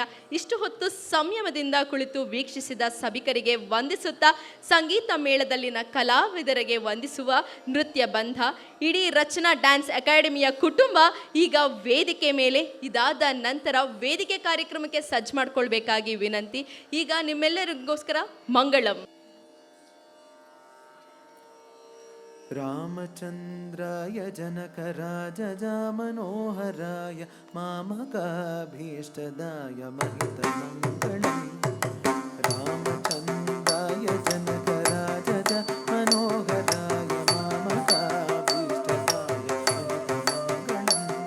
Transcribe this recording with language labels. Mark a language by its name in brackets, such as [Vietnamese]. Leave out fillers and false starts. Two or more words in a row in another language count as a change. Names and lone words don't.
[Kannada] ಇಷ್ಟು ಹೊತ್ತು ಸಂಯಮದಿಂದ ಕುಳಿತು ವೀಕ್ಷಿಸಿದ ಸಭಿಕರಿಗೆ ವಂದಿಸುತ್ತಾ, ಸಂಗೀತ ಮೇಳದಲ್ಲಿನ ಕಲಾವಿದರಿಗೆ ವಂದಿಸುವ ನೃತ್ಯ ಬಂಧ, ಇಡೀ ರಚನಾ ಡ್ಯಾನ್ಸ್ ಅಕಾಡೆಮಿಯ ಕುಟುಂಬ ಈಗ ವೇದಿಕೆ ಮೇಲೆ. ಇದಾದ ನಂತರ ವೇದಿಕೆ ಕಾರ್ಯಕ್ರಮಕ್ಕೆ ಸಜ್ಜು ಮಾಡ್ಕೊಳ್ಬೇಕಾಗಿ ವಿನಂತಿ. ಈಗ ನಿಮ್ಮೆಲ್ಲರಿಗೋಸ್ಕರ ಮಂಗಳಂ. [Sanskrit] ರಾಮಚಂದ್ರಾಯ ಜನಕರಾಜಾಮನೋಹರಾಯ ಮಾಮಕಾಭೀಷ್ಟದಾಯ ಮಹಿತಮಂಗಳಂ. ರಾಮಚಂದ್ರಾಯ ಜನಕರಾಜ ಮನೋಹರಾಯ ಮಾಮಕಾಭೀಷ್ಟದಾಯ ಮಹಿತಮಂಗಳಂ.